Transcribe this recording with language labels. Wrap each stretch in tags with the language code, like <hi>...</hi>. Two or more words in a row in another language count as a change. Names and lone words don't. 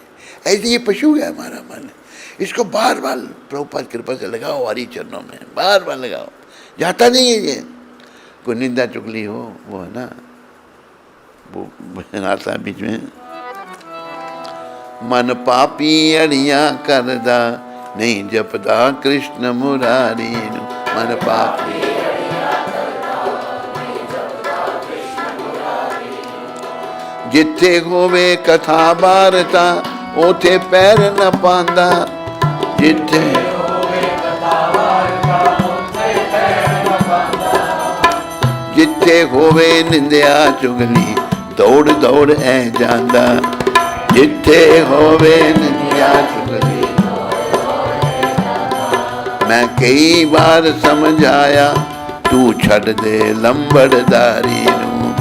<hi>ऐसे ये पशु है हमारा मन, इसको बार बार प्रभुपाद कृपा से लगाओ हरी चरणों में, बार बार लगाओ, जाता नहीं है ये। कोई निंदा चुगली हो वो है ना, वो आता है बीच में,</hi> <pa>ਮਨ ਪਾਪੀ ਅੜਿਆ ਕਰਦਾ ਨਹੀਂ ਜਪਦਾ ਕ੍ਰਿਸ਼ਨ ਮੁਰਾਰੀ। ਮਨ ਪਾਪੀ ਜਿੱਥੇ ਹੋਵੇ ਕਥਾ ਵਾਰਤਾ ਓਥੇ ਪੈਰ ਨ ਪਾਂਦਾ। ਜਿੱਥੇ ਜਿੱਥੇ ਹੋਵੇ ਨਿੰਦਿਆ ਚੁਗਲੀ ਦੌੜ ਦੌੜ ਐ ਜਾਂਦਾ। ਜਿੱਥੇ ਹੋਵੇ ਨਿੰਦਿਆ ਚੁਗਲੀ ਮੈਂ ਕਈ ਬਾਰ ਸਮਝਾਇਆ ਤੂ ਛੱਡ ਦੇ ਲੰਬੜਦਾਰੀ ਨੂ।</pa>